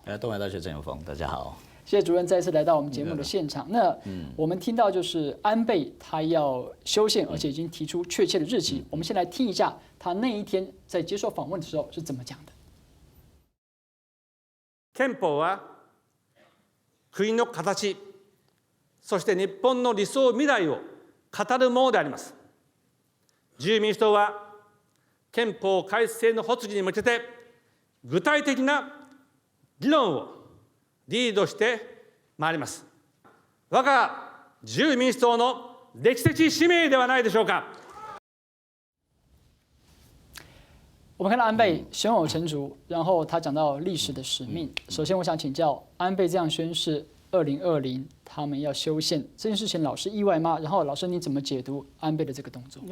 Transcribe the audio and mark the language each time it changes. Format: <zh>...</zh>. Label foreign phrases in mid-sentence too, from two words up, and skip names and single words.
<zh>東海大學陳遠峰，大家好。謝謝主任再次來到我們節目的現場。那我們聽到就是安倍他要修憲，而且已經提出確切的日期。我們先來聽一下他那一天在接受訪問的時候是怎麼講的。</zh> <ja>憲法は国の形、そして日本の理想未来を語るものであります。自由民主党は憲法改正の発議に向けて具体的な議論をリードしてまいります。我が自由民主党の歴史的使命ではないでしょうか。</ja> <zh>我们看到安倍胸有成竹，然后他讲到历史的使命。首先，我想请教安倍这样宣誓2020他们要修宪这件事情，老师意外吗？然后老师你怎么解读安倍的这个动作？</zh>